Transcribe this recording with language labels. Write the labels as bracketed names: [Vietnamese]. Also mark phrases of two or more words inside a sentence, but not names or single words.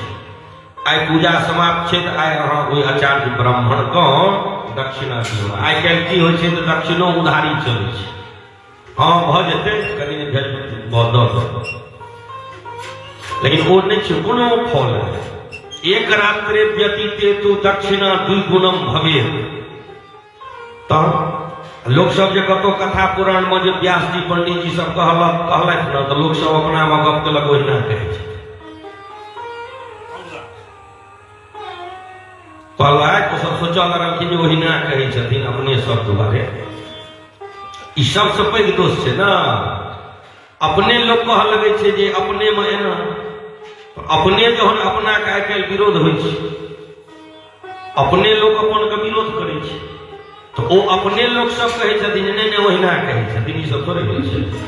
[Maithili] आई पूजा समाप्त छै तो आई अहाँ ओहि आचार्य ब्राह्मण को दक्षिणा दियौ। आई काल्हि की होइ छै तो दक्षिणो उधारी चलै छै हाँ भ जेतै कनि भेज दऽ लेकिन वो नहीं छै कोनो फल [Sanskrit] एक रात्रे व्यतीते [Maithili] तो [Sanskrit] दक्षिणा द्विगुणम भवे। [Maithili] तो लोग सब जे कतो कथा पुराण में जे व्यास जी पंडित जी सब कहलथि न तो लोग सब अपना में गप केलक ओहिना कहै छै कहलथि तो सब सोचल रहलखिन जे ओहिना कहै छथिन अपने सब दुआरे ई सबसे पैघ दोष छै ना अपने लोग कह लगे छे जे अपने में एना अपने जहन अपना के आइ काल्हि विरोध होइ छै, अपने लोग अपन के विरोध करै छै, तो ओ अपने लोग सब कहै छथिन नहि नहि ओहिना कहै छथिन, ई सब थोड़े होइ छै।